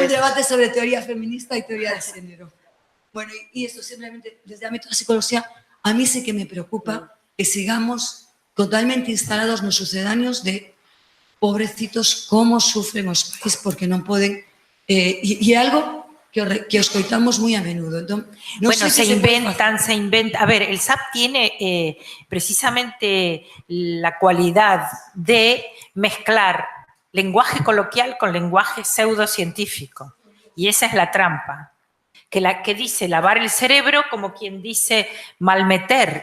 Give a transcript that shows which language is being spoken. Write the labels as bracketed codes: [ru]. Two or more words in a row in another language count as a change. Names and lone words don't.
[gl] Un debate sobre teoría feminista e teoría de xénero. Bueno, e isto simplemente desde o ámbito da psicología, [es] a mí sí que me preocupa que sigamos totalmente instalados [gl] nos sucedáneos de pobrecitos como sufren os pais porque non poden, e algo que os coitamos moi a menudo. Entón, no [es] bueno, se inventan. A ver, el SAP tiene precisamente la cualidad de mezclar lenguaje coloquial con lenguaje pseudocientífico. Y esa es la trampa. Que dice lavar el cerebro como quien dice malmeter.